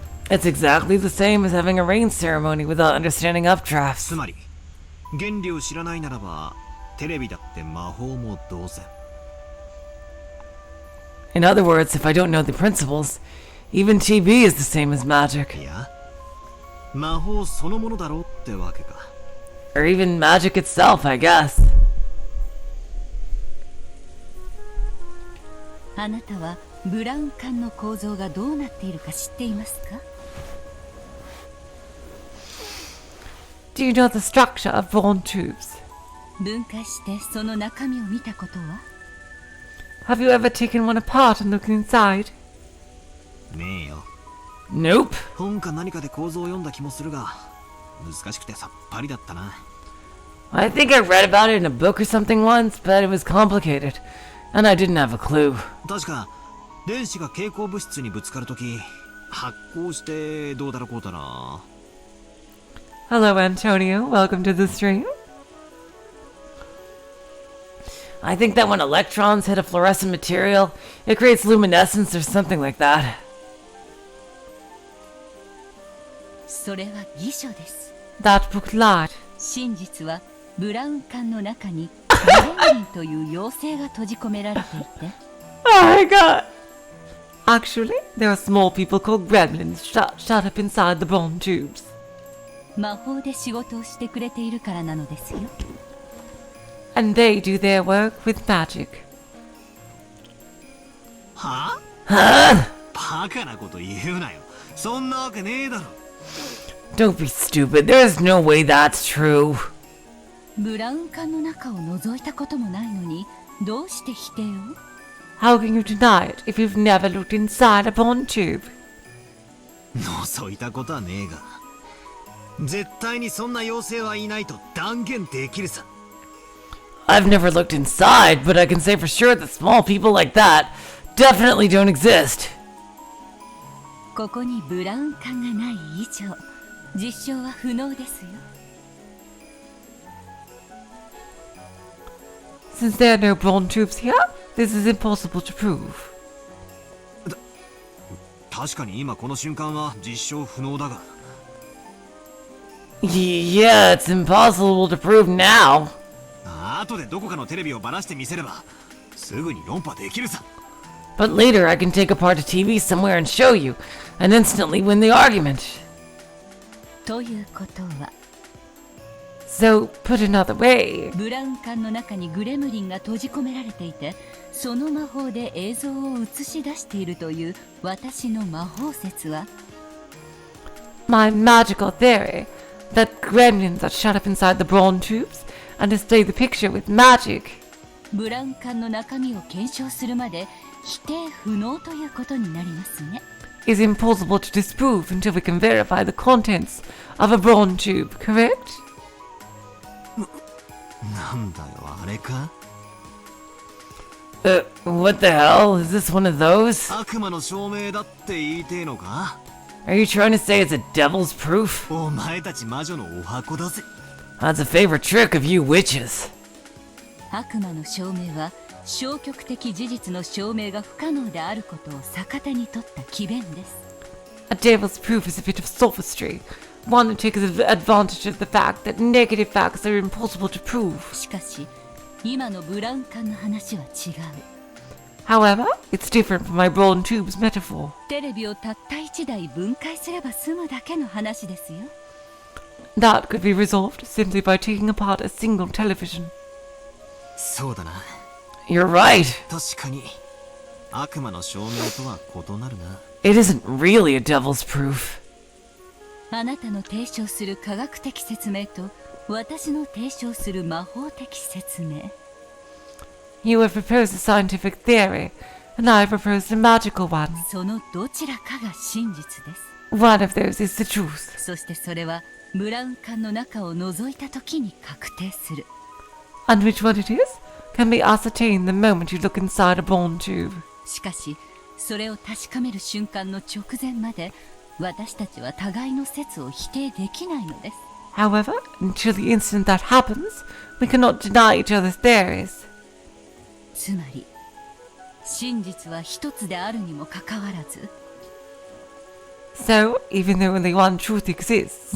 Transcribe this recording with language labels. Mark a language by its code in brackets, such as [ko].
[en] It's exactly the same as having a rain ceremony without understanding updrafts. [ja] つまり原理を知らないならばテレビだって魔法も同然。 [en] In other words, if I don't know the principles, even TV is the same as magic. [ja] いや、魔法そのものだろうってわけか。 [en] Or even magic itself, I guess. [ja] あなたはブラウン管の構造がどうなっているか知っていますか？ [en] Do you know the structure of brawn tubes? [ja] 分解してその中身を見たことは？ [en] Have you ever taken one apart and looked inside? [ja] ねえよ。 [en] Nope. [ja] 本か何かで構造を読んだ気もするが、難しくてさっぱりだったな。 [en] I think I read about it in a book or something once, but it was complicated, and I didn't have a clue. [ja] 確か電子が蛍光物質にぶつかるとき発光してどうだろうこうだな。 [en] Hello, Antonio. Welcome to the stream. I think that when electrons hit a fluorescent material, it creates luminescence or something like that. [ja] それは偽書です。 [en] That book lied. [ja] 真実はブラウン管の中にグレムリンという妖精が閉じ込められていて、 [en] Oh my god. Actually, there are small people called gremlins shut up inside the brawn tubes. [ja] 魔法で仕事をしてくれているからなのですよ。 [en] And they do their work with magic. [ja] はバカなこと言うなよ。そんなわけねえだろ。 [en] Don't be stupid. There's no way that's true. [ja] ブラウン管の中を覗いたこともないのに、どうして否定を？ [en] How can you deny it if you've never looked inside a brawn tube? [ja] 覗いたことはねえが、絶対にそんな妖精はいないと断言できるさ。 [en] I've never looked inside, but I can say for sure that small people like that definitely don't exist. [ja] ここにブラウン管がない以上、実証は不能ですよ。 [en] Since there are no brawn tubes here, this is impossible to prove. [ja] 確かに今この瞬間は実証不能だが。 [en] Yeah, it's impossible to prove now. [ja] 後でどこかのテレビをばらしてみせればすぐに論破できるさ。 [en] But later I can take apart a TV somewhere and show you, and instantly win the argument. [ja] ということは、 [en] So, put another way, [ja] ブラウン管の中にグレムリンが閉じ込められていて、その魔法で映像を映し出しているという私の魔法説は、 [en] my magical theory that gremlins are shut up inside the brawn tubes and display the picture with magic [ja] ブラウン管の中身を検証するまで否定不能ということになりますね。 [en] is impossible to disprove until we can verify the contents of a brawn tube, correct? [ja] なんだよあれか。 [en] What the hell? Is this one of those? [ja] 悪魔の証明だって言いてえのか？ [en] Are you trying to say it's a devil's proof? [ja] お前たち魔女のお箱だぜ。 [en] That's a favorite trick of you witches. [ja] 悪魔の証明は消極的事実の証明が不可能であることを逆手に取った詭弁です。 [en] A devil's proof is a bit of sophistry, one that takes advantage of the fact that negative facts are impossible to prove. [ja] しかし今のブラウン管の話は違う。 [en] However, it's different from my bronze tube's metaphor. [ja] テレビをたった1台分解すれば済むだけの話ですよ。 [en] That could be resolved simply by taking apart a single television. [ja] そうだな。 [en] You're right. [ja] 確かに悪魔の証明とは異なるな。 [en] It isn't really a devil's proof. [ja] あなたの提唱する科学的説明と私の提唱する魔法的説明。 [en] You have proposed a scientific theory, and I have proposed a magical one. [ja] そのどちらかが真実です。 [en] One of those is the truth. [ja] そしてそれはブラウン管の中を覗いた時に確定する。 [en] And which one it is can be ascertained the moment you look inside a bone tube. [ja] しかしそれを確かめる瞬間の直前まで私たちは互いの説を否定できないのです。 [en] However, until the instant that happens, we cannot deny each other's theories. [ja] つまり真実は一つであるにもかかわらず [en] So, even though only one truth exists,